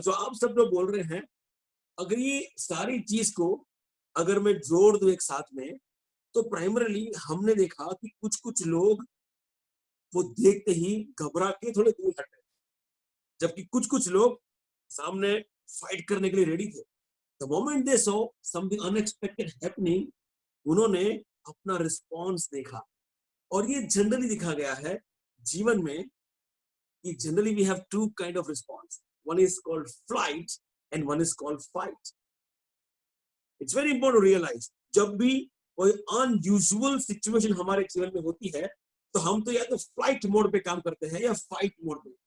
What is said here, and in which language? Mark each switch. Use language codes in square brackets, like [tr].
[hi] जो आप सब लोग बोल रहे हैं, अगर ये सारी चीज को अगर मैं जोड़ दूं एक साथ में, तो प्राइमरीली हमने देखा कि कुछ लोग वो देखते ही घबरा के थोड़े दूर हटे, जबकि कुछ लोग सामने फाइट करने के लिए रेडी थे। [en] The moment they saw something unexpected happening, [hi] उन्होंने अपना रिस्पॉन्स देखा। और ये जनरली दिखा गया है जीवन में कि [en] Generally we have two kind of response, one is called flight and one is called fight. It's very important to realise, [hi] जब भी कोई अनयूजुअल सिचुएशन हमारे जीवन में होती है तो हम तो या तो फ्लाइट मोड पे काम करते हैं या फाइट मोड पे।